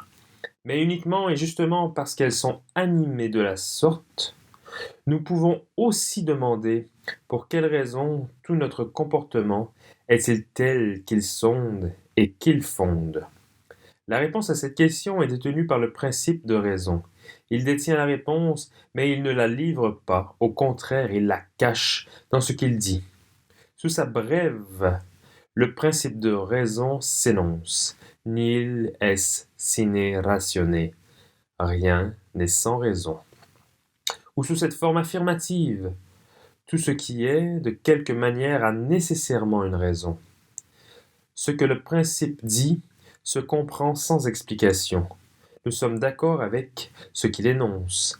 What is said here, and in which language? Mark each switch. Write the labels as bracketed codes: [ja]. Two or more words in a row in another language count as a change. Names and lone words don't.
[fr] Mais uniquement et justement parce qu'elles sont animées de la sorte, nous pouvons aussi demander pour quelle raison tout notre comportement est-il tel qu'il sonde et qu'il fonde. La réponse à cette question est détenue par le principe de raison. Il détient la réponse, mais il ne la livre pas. Au contraire, il la cache dans ce qu'il dit. Sous sa brève, le principe de raison s'énonce. [la] Nihil est sine ratione. [fr] Rien n'est sans raison. Ou sous cette forme affirmative, tout ce qui est, de quelque manière, a nécessairement une raison. Ce que le principe dit se comprend sans explication. Nous sommes d'accord avec ce qu'il énonce.